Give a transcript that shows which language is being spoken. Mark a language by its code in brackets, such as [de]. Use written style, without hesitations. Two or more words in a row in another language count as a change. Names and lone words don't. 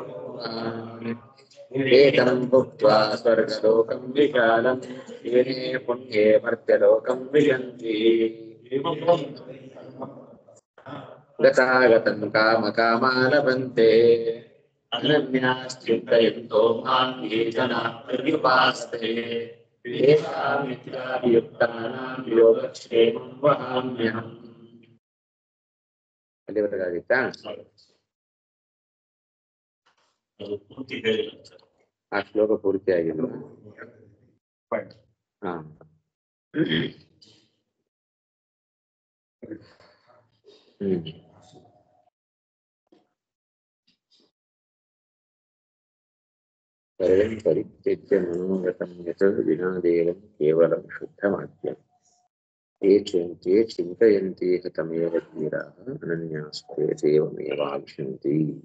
[sa] एतं भुक्त्वा स्वर्गलोकं विशालं येने पुण्ये मर्त्यलोकं विशन्ति गतागतं कामकामालभन्ते अनन्याश्चिन्तयन्तो मां ये जनाः पर्युपासते तेषामित्याभियुक्तानां योगक्षेमं वहाम्यहम् [kn] ಅಲ್ಲಿವರೆಗಾಗಿತ್ತಾ ಆ ಶ್ಲೋಕ ಪೂರ್ತಿ ಆಗಿಲ್ಲ [sa] ಹಾ सर्वं परित्यज्य मनोगतं यत् विनादेवं केवलं शुद्धमाद्यम् ये चिन्तयन्ति तमेव धीराः अनन्यास्ते देवमेवाविशन्ति